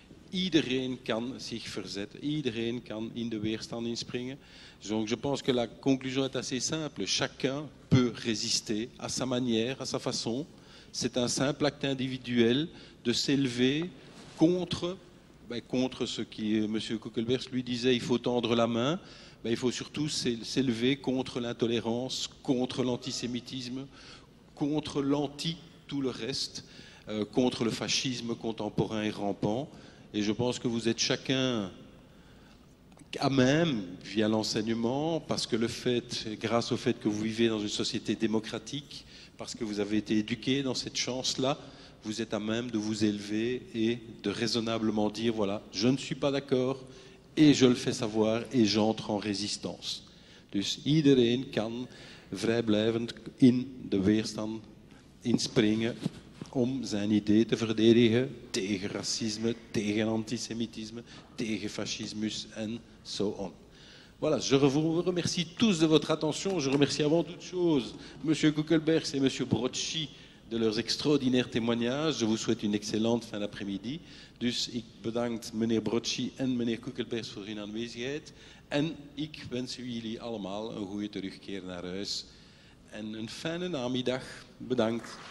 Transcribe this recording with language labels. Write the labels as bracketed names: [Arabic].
[Dutch] Iedereen kan zich verzetten, iedereen kan in de weerstand inspringen. [French] Donc je pense que la conclusion est assez simple. Chacun peut résister à sa manière, à sa façon. C'est un simple acte individuel de s'élever contre ce qui M. Kuckelbergs lui disait, il faut tendre la main. Il faut surtout s'élever contre l'intolérance, contre l'antisémitisme, contre tout le reste, contre le fascisme contemporain et rampant. Et je pense que vous êtes chacun à même, via l'enseignement, parce que grâce au fait que vous vivez dans une société démocratique, parce que vous avez été éduqué dans cette chance-là, vous êtes à même de vous élever et de raisonnablement dire, voilà, je ne suis pas d'accord et je le fais savoir et j'entre en résistance. [Dutch] Dus iedereen kan vrijblijvend in de weerstand inspringen om zijn idee te verdedigen tegen racisme, tegen antisemitisme, tegen fascismus en so on. [French] Voilà, je vous remercie tous de votre attention. Je remercie avant toute chose M. Kuckelbergs et M. Brocchi de leurs extraordinaires témoignages. Je vous souhaite une excellente fin d'après-midi. [Dutch] Dus ik bedank meneer Brocchi en meneer Kuckelbergs voor hun aanwezigheid. En ik wens jullie allemaal een goede terugkeer naar huis. En een fijne namiddag. Bedankt.